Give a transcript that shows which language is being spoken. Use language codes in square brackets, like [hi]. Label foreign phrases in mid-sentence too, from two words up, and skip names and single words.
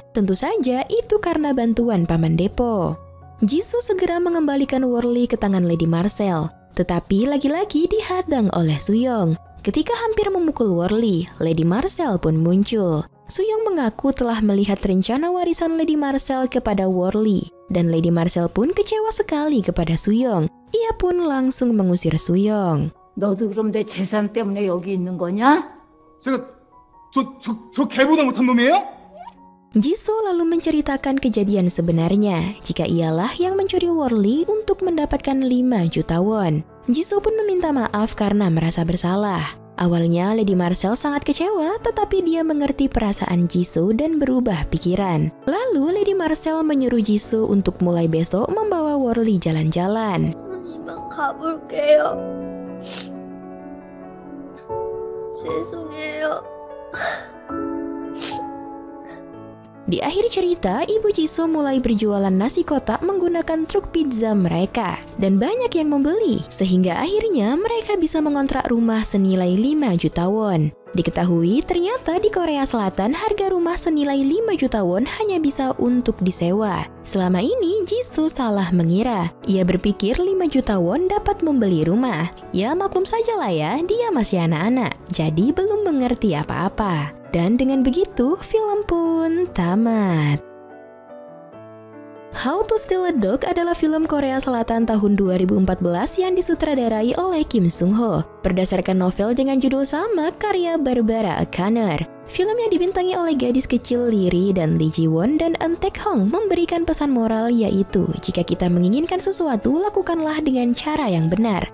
[id] Tentu saja itu karena bantuan Paman Depo. Jisoo segera mengembalikan Worley ke tangan Lady Marcel, tetapi lagi-lagi dihadang oleh Suyong. Ketika hampir memukul Worley, Lady Marcel pun muncul. Suyong mengaku telah melihat rencana warisan Lady Marcel kepada Worley, dan Lady Marcel pun kecewa sekali kepada Suyong. Ia pun langsung mengusir Suyong. [ko] 너도 그럼 내 재산 때문에 여기 있는 거냐? 제가 저 개보다 못한 놈이에요? [id] Jisoo lalu menceritakan kejadian sebenarnya, jika ialah yang mencuri Worley untuk mendapatkan 5 juta won. Jisoo pun meminta maaf karena merasa bersalah. Awalnya Lady Marcel sangat kecewa, tetapi dia mengerti perasaan Jisoo dan berubah pikiran. Lalu Lady Marcel menyuruh Jisoo untuk mulai besok membawa Worley jalan-jalan. [ko] 이만 가볼게요. 죄송해요. [id] Di akhir cerita, ibu Jisoo mulai berjualan nasi kotak menggunakan truk pizza mereka. Dan banyak yang membeli, sehingga akhirnya mereka bisa mengontrak rumah senilai 5 juta won. Diketahui ternyata di Korea Selatan harga rumah senilai 5 juta won hanya bisa untuk disewa. Selama ini Jisoo salah mengira. Ia berpikir 5 juta won dapat membeli rumah. Ya maklum sajalah ya, dia masih anak-anak, jadi belum mengerti apa-apa. Dan dengan begitu, film pun tamat. How to Steal a Dog adalah film Korea Selatan tahun 2014 yang disutradarai oleh Kim Sung Ho, berdasarkan novel dengan judul sama karya Barbara O'Connor. Film yang dibintangi oleh gadis kecil Lee dan Lee Ji Won dan Eun Taek Hong memberikan pesan moral yaitu, jika kita menginginkan sesuatu, lakukanlah dengan cara yang benar.